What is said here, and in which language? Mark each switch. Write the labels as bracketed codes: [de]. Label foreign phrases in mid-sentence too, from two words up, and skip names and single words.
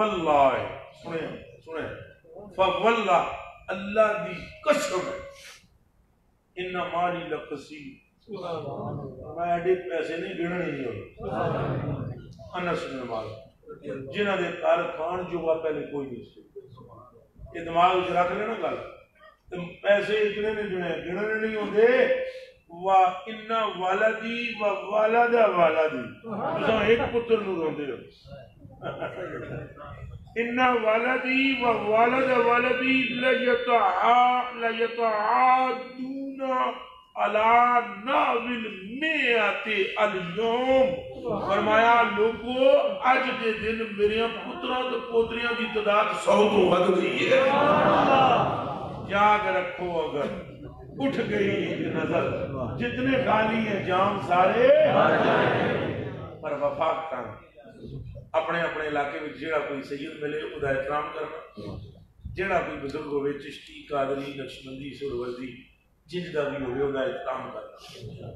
[pa] فواللہ، سنیں فواللہ اللہ دی قسم ان مالی لقسی میں ایڈے پیسے نہیں گننے نہیں ہوتے انس بن مالک جنہ دے کار کھان جو وہ پہلے کوئی نہیں سی یہ دماغ وچ رکھ لینا گل پیسے اتنے نہیں گننے نہیں ہوتے [ar] وَإِنَّ وَالَدِي وَوَالَدَ وَالَدِي [pa] تساں ایک پتر نوں روندے ہو [ar] ان والدی ووالد والدی لَيَتَعَادُونَ عَلَى نَحْوِ الْمِئَةِ الْيَوْمَ [pa] فرمایا لوگو اج دے دن میرے پتراں تے پوتریاں دی تعداد 100 تو ود گئی ہے یاد رکھو اگر اٹھ گئی نظر جتنے خالی ہیں جام سارے پر وفا کرنا اپنے اپنے علاقے میں جیڑا کوئی سید ملے وہ احترام کرنا جیڑا کوئی بزرگ ہوئے چشتی قادری نقشبندی سہروردی جن کا بھی ہوئے وہ احترام کرنا